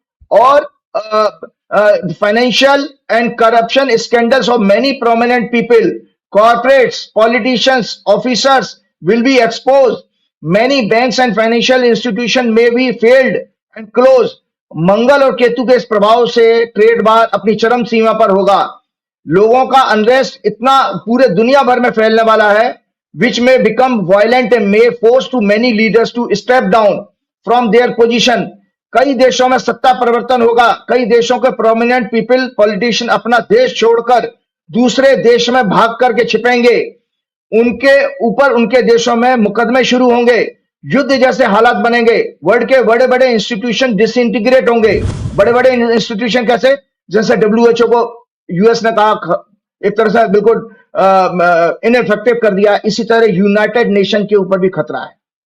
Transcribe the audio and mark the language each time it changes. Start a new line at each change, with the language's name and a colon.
English: और financial and corruption scandals of many prominent people, corporates, politicians, officers will be expose. Many banks and financial institution may be failed and close.
Hindi: मंगल और केतु के इस प्रभाव से trade war अपनी चरम सीमा पर होगा। लोगों का अनरेस्ट इतना पूरे दुनिया भर में फैलने वाला है,
English: which may become violent and may force to many leaders to step down from their position।
Hindi: कई देशों में सत्ता परिवर्तन होगा। कई देशों के प्रोमिनेंट पीपल, पॉलिटिशियन अपना देश छोड़कर दूसरे देश में भाग करके छिपेंगे। उनके ऊपर उनके देशों में मुकदमे शुरू होंगे, युद्ध जैसे हालात बनेंगे। वर्ल्ड के बड़े बड़े इंस्टीट्यूशन डिसइंटीग्रेट होंगे। बड़े बड़े इंस्टीट्यूशन कैसे, जैसे WHO को यूएस ने कहा एक तरह से बिल्कुल इनइफेक्टिव कर दिया, इसी तरह यूनाइटेड नेशन के ऊपर भी खतरा है।